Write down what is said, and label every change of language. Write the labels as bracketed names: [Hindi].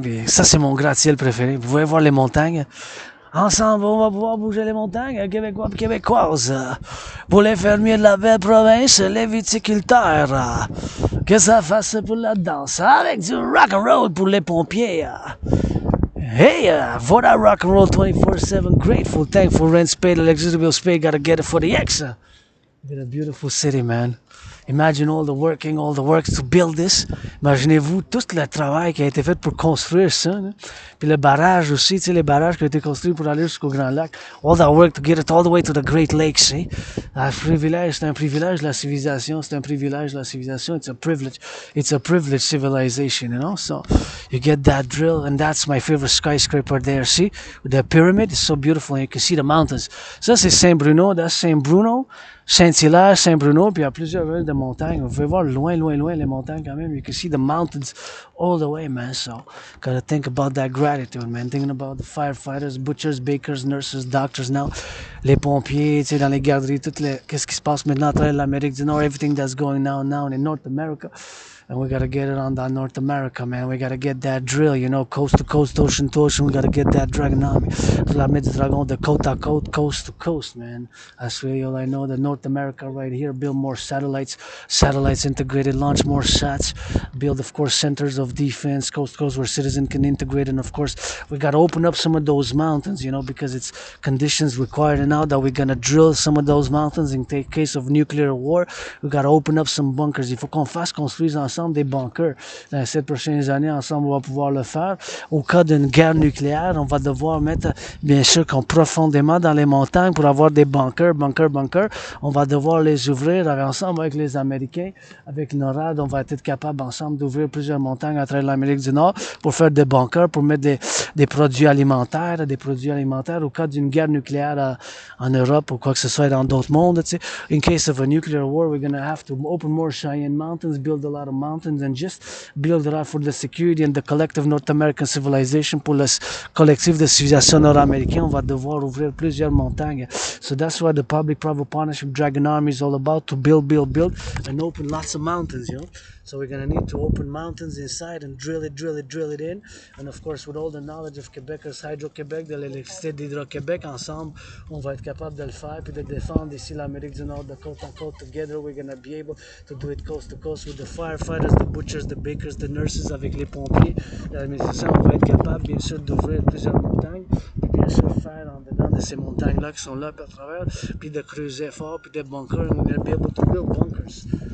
[French] Puis ça, c'est mon gratte-ciel préféré. Vous pouvez voir les montagnes. Ensemble, on va pouvoir bouger les montagnes, Québécois et Québécoises. Pour les fermiers de la belle province, les viticulteurs. Que ça fasse pour la danse, avec du rock-and-roll pour les pompiers. [English] Hey, for that rock-and-roll 24/7, grateful, thankful, rent spade, electricity bill spade, gotta get it for the X. It's a beautiful city, man. Imagine all the work to build this. [French] Imaginez-vous tout le travail qui a été fait pour construire ça. Hein? Puis le barrage aussi, tu sais, les barrages qui ont été construits pour aller jusqu'au Grand Lac. [English] All that work to get it all the way to the Great Lakes. Eh? [French] C'est un privilège la civilisation. [English] It's a privilege. It's a privileged civilization, you know. So you get that drill, and that's my favorite skyscraper there. See, the pyramid is so beautiful, and you can see the mountains. [French] Ça c'est Saint-Bruno, [English] that's Saint-Bruno. [French] Saint-Hilaire, Saint-Bruno, puis il y a plusieurs villes de montagnes. Vous pouvez voir loin les montagnes quand même. [English] You can see the mountains all the way, man. So, gotta think about that gratitude, man. Thinking about the firefighters, butchers, bakers, nurses, doctors now. [French] Les pompiers, tu sais, dans les garderies, qu'est-ce qui se passe maintenant à travers l'Amérique du Nord, [English] everything that's going now in North America. and we gotta get it on that North America, man. We gotta get that drill, you know, coast to coast, ocean to ocean. We gotta get that Dragonomy. [French] La mer du dragon de côte à côte, [English] coast to coast, man. That's really all I know. The North America right here. Build more satellites integrated, launch more sats. Build, of course, centers of defense, coast to coast, where citizens can integrate. And of course, we gotta open up some of those mountains, you know, because it's conditions required. And now that we're gonna drill some of those mountains in case of nuclear war, we gotta open up some bunkers. [French] Il faut qu'on fasse construire ensemble des bunkers. Dans les 7 prochaines années, ensemble, on va pouvoir le faire. Au cas d'une guerre nucléaire, on va devoir mettre, bien sûr, profondément dans les montagnes pour avoir des bunkers. On va devoir les ouvrir ensemble avec les Américains, avec NORAD. On va être capable ensemble d'ouvrir plusieurs montagnes à travers l'Amérique du Nord pour faire des bunkers, pour mettre des produits alimentaires au cas d'une guerre nucléaire en Europe ou quoi que ce soit dans d'autres mondes. Tu sais. [English] In case of a nuclear war, we're going to have to open more Cheyenne mountains, build a lot of mountains, and just build it out for the security and the collective North American civilization. [French] Pour le collectif de civilisation nord-américain, on va devoir ouvrir plusieurs montagnes. [English] So that's what the public-private partnership Dragon Army is all about, to build, and open lots of mountains, you know. So we're going to need to open mountains inside and drill it in. And of course, with all the knowledge of Québecers, [French] Hydro-Québec, de l'électricité d'Hydro-Québec, ensemble, on va être capable de le faire puis de défendre ici l'Amérique du Nord de côte à côte. [English] Together, we're going to be able to do it coast to coast with the firefighters, the butchers, the bakers, the nurses, [French] avec les pompiers. L'administration, on va être capable, bien sûr, d'ouvrir plusieurs montagnes, puis bien sûr, faire en dedans de ces montagnes-là qui sont là à travers, puis de creuser fort, puis des bunkers, [English] and we're going to be able to build bunkers.